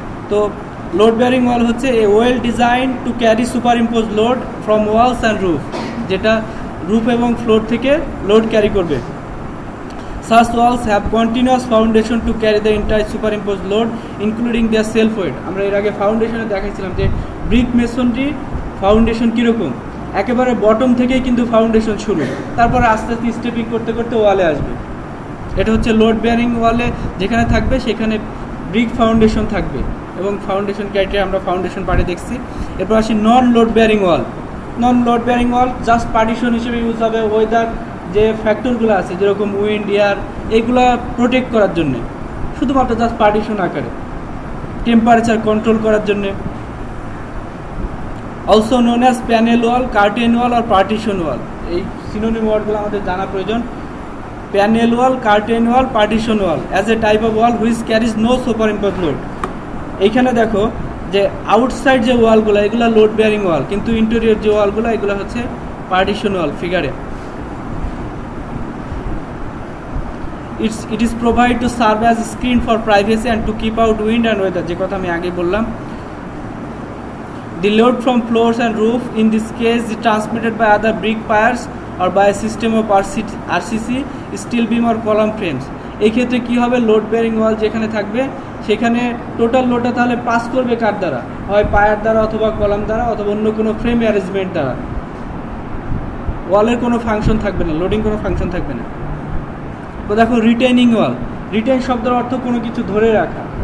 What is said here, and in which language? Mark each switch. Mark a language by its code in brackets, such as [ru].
[bn] তো load bearing ওয়াল হচ্ছে [en] a well design to carry superimpose load from walls and roof, [bn] যেটা roof এবং floor থেকে লোড ক্যারি করবে। [en] Such walls have continuous foundation to carry the entire superimposed load including their self weight. [bn] আমরা এর আগে ফাউন্ডেশনে দেখাইছিলাম যে ব্রিক মেসনরি ফাউন্ডেশন কীরকম, একেবারে বটম থেকেই কিন্তু ফাউন্ডেশন শুরু, তারপরে আস্তে আস্তে স্টেপিং করতে করতে ওয়ালে আসবে। এটা হচ্ছে লোড বেয়ারিং ওয়ালে যেখানে থাকবে সেখানে ব্রিক ফাউন্ডেশন থাকবে এবং ফাউন্ডেশন ক্রাইটেরিয়া আমরা ফাউন্ডেশন পার্টে দেখছি। এরপর আসি নন লোড বেয়ারিং ওয়াল। নন লোড বেয়ারিং ওয়াল জাস্ট পার্টিশন হিসেবে ইউজ হবে, ওয়েদার যে ফ্যাক্টরগুলো আছে যেরকম উইন্ড, এয়ার, এইগুলা প্রোটেক্ট করার জন্যে, শুধুমাত্র জাস্ট পার্টিশন আকারে, টেম্পারেচার কন্ট্রোল করার জন্যে। [en] also known as [bn] প্যানেল ওয়াল, কার্টেন ওয়াল আর পার্টিশন ওয়াল। এই সিনোনিম ওয়ার্ডগুলো আমাদের জানা প্রয়োজন। [en] Panel wall, curtain wall, partition wall as a type of wall which carries no superimpose load. [bn] এইখানে দেখো যে আউটসাইড যে ওয়ালগুলো এগুলো লোড বেয়ারিং ওয়াল, কিন্তু ইন্টেরিয়র যে ওয়ালগুলো এগুলো হচ্ছে partition wall ফিগারে। [en] It is provided to serve as a screen for privacy and to keep out wind and weather, [bn] যে কথা আমি আগে বললাম। [en] The load from floors and roof in this case is transmitted by other brick piers or by a system of RCC, steel beam or column frames। [bn] এই ক্ষেত্রে কি হবে, load bearing ওয়াল যেখানে থাকবে সেখানে টোটাল লোডটা তাহলে পাস করবে কার দ্বারা, হয় পায়ার দ্বারা অথবা কলাম দ্বারা অথবা অন্য কোনো ফ্রেম অ্যারেঞ্জমেন্ট দ্বারা। ওয়ালের কোনো ফাংশন থাকবে না, লোডিং কোনো ফাংশন থাকবে না। তো দেখো রিটেনিং ওয়াল, রিটেন শব্দের অর্থ কোনো কিছু ধরে রাখা।